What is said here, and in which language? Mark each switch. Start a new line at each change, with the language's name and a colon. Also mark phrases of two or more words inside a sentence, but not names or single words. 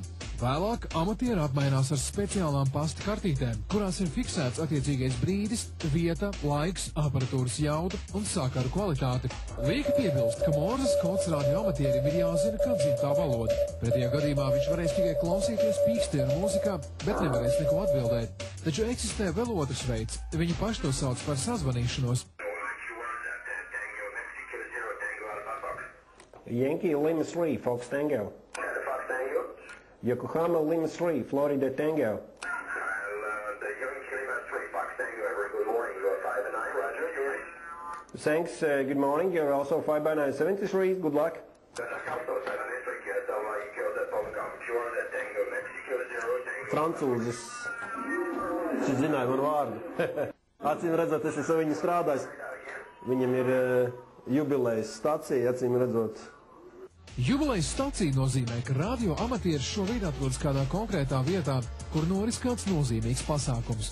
Latvian: Vēlāk amatieri apmainās ar speciālām pasta kartītēm, kurās ir fiksēts attiecīgais brīdis, vieta, laiks, aparatūras jauda un sakaru kvalitāte. Lieki piebilst, ka Morzes kods radioamatierim ir jāzina kā dzimtā valoda. Pretējā gadījumā viņš varēs tikai klausīties pīkstieru mūzikā, bet nevarēs neko atbildēt. Taču eksistē vēl otrs veids, viņi paši to sauc par sazvanīšanos.
English: Yankee Lima 3, Fox Tango. Yokohama Lima 3, Florida Tango. The Yankee Lima 3, Fox Tango, good morning, you are 5 and 9, Roger. Thanks, good morning, you're also 5 by 9, 73, good luck.
Latvian: Francūzis, šis zināja manu vārdu. Acīm redzot, es esmu viņu strādājis. Viņam ir jubilejas stacija, acīm redzot. Jubilejas stacija nozīmē, ka radio amatieris šobrīd atrodas kādā konkrētā vietā, kur noris kāds nozīmīgs pasākums.